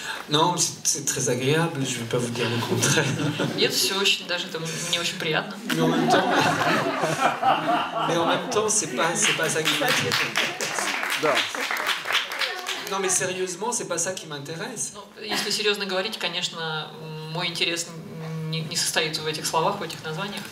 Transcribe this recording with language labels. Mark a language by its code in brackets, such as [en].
[fr] Non, c'est très agréable, je ne vais pas vous dire le contraire. [ru] Нет, все очень, даже это мне очень приятно. [fr] Mais en même temps, c'est pas ça qui m'intéresse. [ru] Да. [fr] Non, mais sérieusement, c'est pas ça qui m'intéresse. [ru] Если серьезно говорить, конечно, мой интерес не состоит в этих словах, в этих названиях.